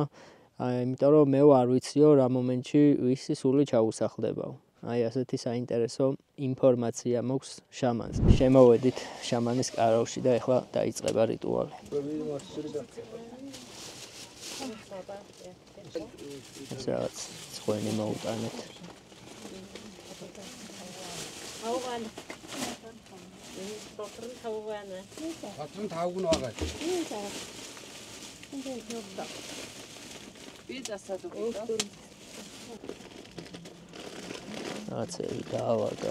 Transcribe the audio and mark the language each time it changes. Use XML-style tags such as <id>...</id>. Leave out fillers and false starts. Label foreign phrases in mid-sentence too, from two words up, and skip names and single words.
<ka>იმიტომ რომ მე არ ვიციო რა მომენტში ვისი სული ჩაუსახლდებაო. აი ასეთი საინტერესო ინფორმაცია მაქვს შამანს. შემოვედით შამანის კარავში და ეხლა დაიწყება რიტუალი. ეს რაღაც ხვენი მოუტანეთ.</ka> <mn>Патрон тавгүй байгаа. Би засаад өгөө. Აცები დაავაგა.</mn>